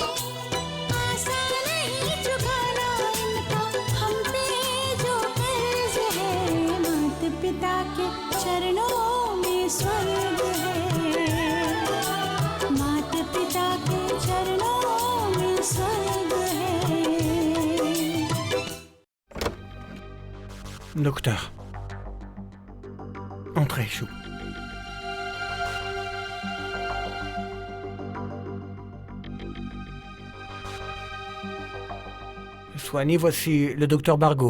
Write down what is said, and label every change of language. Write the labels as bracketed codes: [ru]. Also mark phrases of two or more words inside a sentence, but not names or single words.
[hi] आसान नहीं चुकाना इनका हम पे जो कर्ज है, माता पिता के चरणों में स्वर्ग है, माता पिता के चरणों में स्वर्ग है। [fr] Docteur. Entrez, Chou. Soigny, voici le docteur Bargot.